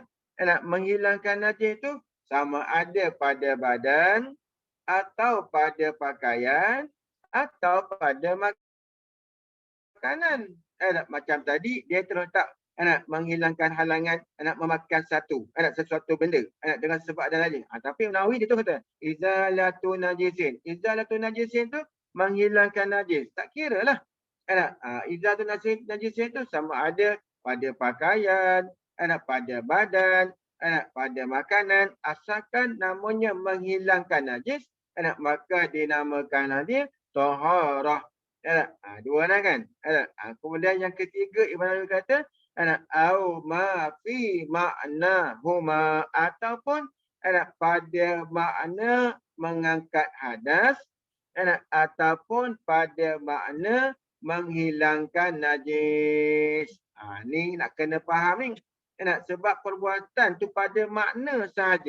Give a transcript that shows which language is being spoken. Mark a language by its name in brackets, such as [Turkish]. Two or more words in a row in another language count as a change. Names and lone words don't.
[Malay] Menghilangkan najis tu sama ada pada badan atau pada pakaian atau pada makanan. Macam tadi dia terletak menghilangkan halangan memakan sesuatu benda dengan sebab dan lain. Tapi Nawawi dia tu kata [Arabic] إزالة نجس. إزالة نجس [Malay] tu menghilangkan najis. Tak kira lah. [Arabic] إزالة نجس [Malay] tu sama ada pada pakaian, pada badan, pada makanan, asalkan namanya menghilangkan najis, maka dinamakan dia taharah. Dua dah kan. Kemudian yang ketiga Ibn Nawawi kata [Arabic] أو ما في معناهما, [Malay] ataupun pada makna mengangkat hadas ataupun pada makna menghilangkan najis. Ni nak kena faham ni. Sebab perbuatan tu pada makna sahaja.